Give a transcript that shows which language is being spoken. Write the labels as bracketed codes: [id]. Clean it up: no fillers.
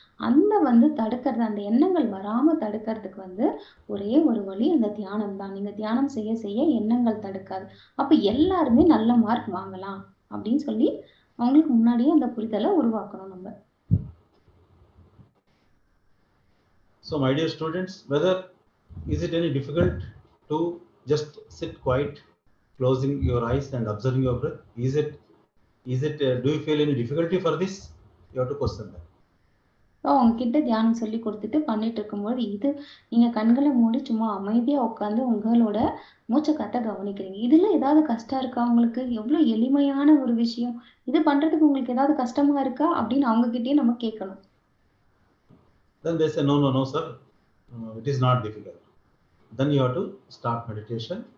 [ta] அந்த வந்து தடுக்கிறது, அந்த எண்ணங்கள் வராம தடுக்கிறதுக்கு வந்து ஒரே ஒரு வழி அந்த தியானம் தான். நீங்க தியானம் செய்ய எண்ணங்கள் தடுக்காது. அப்ப எல்லாருமே நல்ல மார்க் வாங்கலாம் அப்படின்னு சொல்லி அவங்களுக்கு முன்னாடியே அந்த புரிதலை உருவாக்கணும் நம்ம. [en] So my dear students, whether is it any difficult to just sit quiet, closing your eyes and observing your breath? Do you feel any difficulty for this? You have to question that. [ta] உங்ககிட்ட தியானம் சொல்லி கொடுத்துட்டு பண்ணிட்டு இருக்கும்போது இது நீங்க கண்களை மூடி சும்மா அமைதியா உட்காந்து உங்களோட மூச்சை காத்த கவனிக்கிறீங்க. இதுல ஏதாவது கஷ்டம் இருக்கா உங்களுக்கு? எவ்வளவு எளிமையான ஒரு விஷயம். இது பண்றதுக்கு உங்களுக்கு ஏதாவது கஷ்டமா இருக்கா அப்படின்னு அவங்க கிட்டயே நம்ம கேட்கணும். [en] Then they say, no, sir, it is not difficult. Then you have to start meditation.